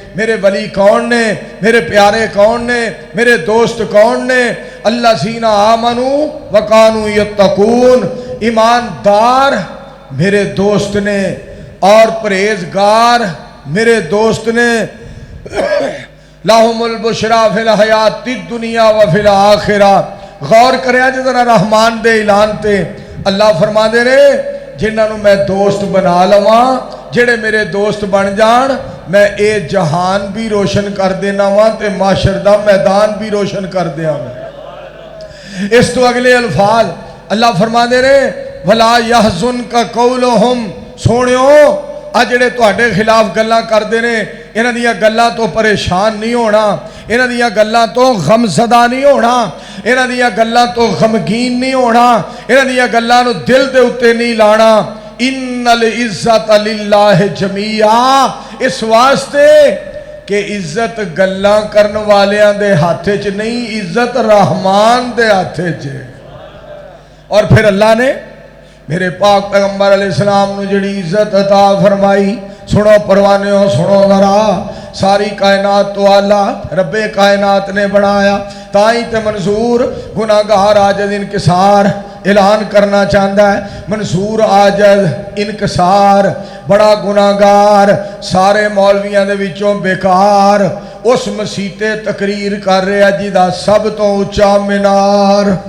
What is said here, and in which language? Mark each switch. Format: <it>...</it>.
<pa>میرے ولی کون نے, میرے پیارے کون نے, میرے دوست کون نے؟</pa> <ar>الذین آمنوا وکانوا یتقون,</ar> <pa>ایماندار میرے دوست نے اور پرہیزگار میرے دوست نے.</pa> <ar>لہم البشریٰ فی الحیاۃ الدنیا وفی الآخرہ.</ar> <pa>غور کریا جی ذرا رحمان دے اعلان تے. اللہ فرما دے رہے جنہاں نوں میں دوست بنا لواں, جڑے میرے دوست بن جان, میں اے جہان بھی روشن کر دینا واں تے معاشر دا میدان بھی روشن کر دیاں. اس تو اگلے الفاظ اللہ فرما دے رہے</pa> <ar>ولا یحزنک قولہم.</ar> <pa>سونیو آ جڑے تواڈے خلاف گلاں کردے نے انہاں دیاں گلاں تو پریشان نہیں ہونا, انہاں دیاں گلاں تو غم زدہ نہیں ہونا, انہاں دیاں گلاں تو غمگین نہیں ہونا, انہاں دیاں گلاں نو دل دے اتے نہیں لانا.</pa> <ar>ان العزت للہ جميعا,</ar> <pa>اس واسطے کہ عزت گلاں کرن والیاں دے ہاتھے چ نہیں، عزت رحمان دے ہاتھے چ۔ اور پھر اللہ نے میرے پاک پیغمبر علیہ السلام نو جڑی عزت عطا فرمائی، سنو پروانیوں سنو ذرا، ساری کائنات تو آلہ رب کائنات نے بنایا، تائیں تے منصور گناہگار عاجز انکسار اعلان کرنا چاہتا ہے، منصور عاجز انکسار بڑا گناہگار، سارے مولویاں دے وچوں بیکار، اس مسیتے تقریر کر رہا جیدہ سب تو اونچا مینار،</pa>